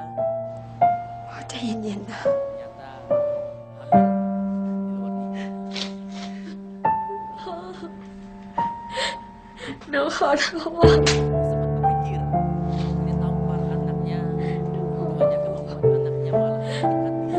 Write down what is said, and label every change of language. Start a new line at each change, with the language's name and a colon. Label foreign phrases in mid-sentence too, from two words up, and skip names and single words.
Thai: ใจเย็นๆนะ
Indonesian: ternyata hamil di luar nikah.
Thai: หนูขอโทษ
Indonesian: Sempat berpikir, dia tampar anaknya, hanya akan membuat anaknya malah sakit hati.